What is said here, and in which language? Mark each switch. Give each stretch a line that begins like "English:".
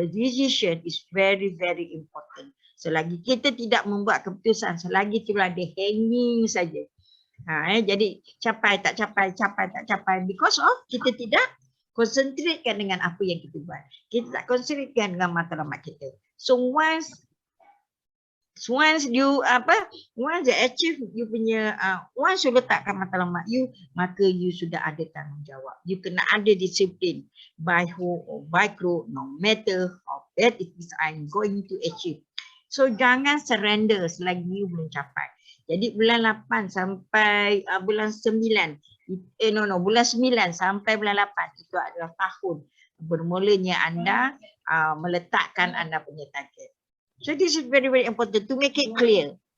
English: The decision is very very important.
Malay: Selagi kita tidak membuat keputusan, selagi itulah ada hanging saja. Jadi capai tak capai
English: because of
Malay: kita tidak concentratekan dengan apa yang kita buat. Kita tak concentratekan dengan matlamat kita.
English: So once you achieve
Malay: you punya once you letakkan matlamat you, maka you sudah ada tanggungjawab.
English: You
Malay: kena ada disiplin
English: by who or by crook, no matter how bad it is I'm going to achieve.
Malay: So jangan surrender selagi you belum capai. Jadi bulan 8 sampai bulan 9 bulan 9 sampai bulan 8 itu adalah tahun bermulanya anda meletakkan anda punya target.
English: So this is very very important to make it clear.